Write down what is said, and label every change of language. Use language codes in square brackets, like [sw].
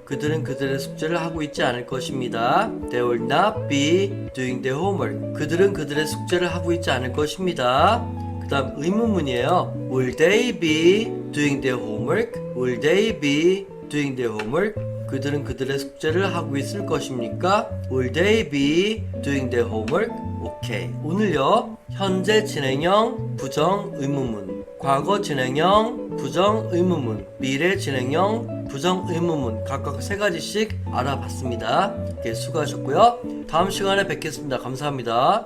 [ko] 그들은 그들의 숙제를 하고 있지 않을 것입니다. [en] They will not be doing their homework. [ko] 그들은 그들의 숙제를 하고 있지 않을 것입니다. 그 다음 의문문이에요. [en] Will they be doing their homework? Will they be doing their homework? [ko] 그들은 그들의 숙제를 하고 있을 것입니까? [en] Will they be doing their homework? [ko] 오케이. 오늘요. 현재 진행형 부정 의문문, 과거 진행형 부정 의문문, 미래 진행형 부정 의문문 각각 3가지씩 알아봤습니다. 네, 수고하셨고요. 다음 시간에 뵙겠습니다. 감사합니다.